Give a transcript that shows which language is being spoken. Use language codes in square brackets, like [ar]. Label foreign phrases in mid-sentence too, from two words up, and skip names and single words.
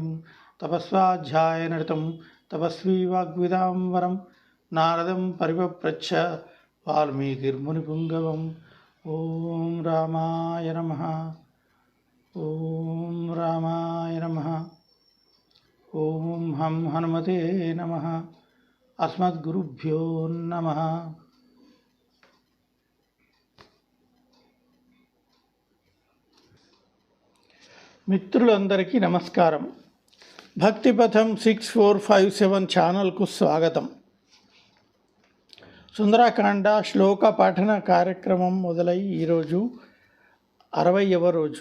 [sa] तपस्वाध्यायनिरतं तपस्वी वाग्विदां वरं नारदं परिपप्रच्छ वाल्मीकिर्मुनिपुङ्गवम्। ॐ रामाय नमः। ॐ रामाय नमः। ॐ हं हनुमते नमः। अस्मद्गुरुभ्यो नमः। [te] మిత్రులందరికీ నమస్కారం. భక్తిపథం 6457 ఛానల్కు స్వాగతం. సుందరకాండ శ్లోక పఠన కార్యక్రమం మొదలై ఈరోజు 60వ రోజు.